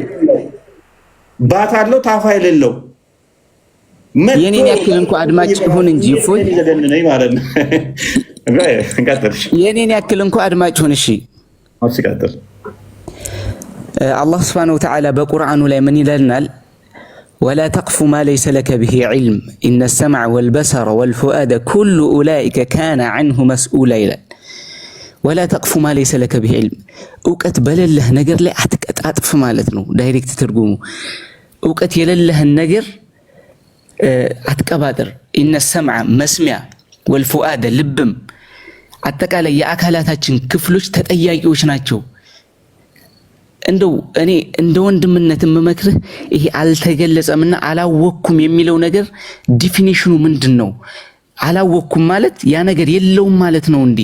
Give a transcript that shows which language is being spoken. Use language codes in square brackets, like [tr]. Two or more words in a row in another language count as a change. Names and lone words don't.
[am] ባት አለው ታፋ የሌለው የኔን ያክል እንኳ አድማጭ ይሁን እንጂ እፎይ ዘገነነኝ ማለት ነው። እንቀጥልሽ። የኔን ያክል እንኳ አድማጭ ይሁን። እሺ አስቀጥል። አላህ [ar] سبحانه وتعالى [am] በቁርአኑ ላይ ምን ይለናል? [ar] ولا تقف ما ليس لك به علم إن السمع والبصر والفؤاد كل أولئك كان عنه مسؤولا [am] ይላል። [ar] ولا تقف ما ليس لك به علم [am] እውቀት በሌለህ ነገር ላይ አትቀጣጥፍ ማለት ነው። ዳይሬክት ትርጉሙ እውቀት የሌለህን ነገር አትቀባጥር። [ar] إن السمع [am] መስሚያ والفؤاد ልብም አጠቃላይ የአካላታችን ክፍሎች ተጠያቂዎች ናቸው። እንደው እኔ እንደ ወንድምነት የምመክርህ ይሄ አልተገለጸምና አላወኩም የሚለው ነገር ዲፊኒሽኑ ምንድነው? አላወኩም ማለት ያ ነገር የለውም ማለት ነው እንዴ?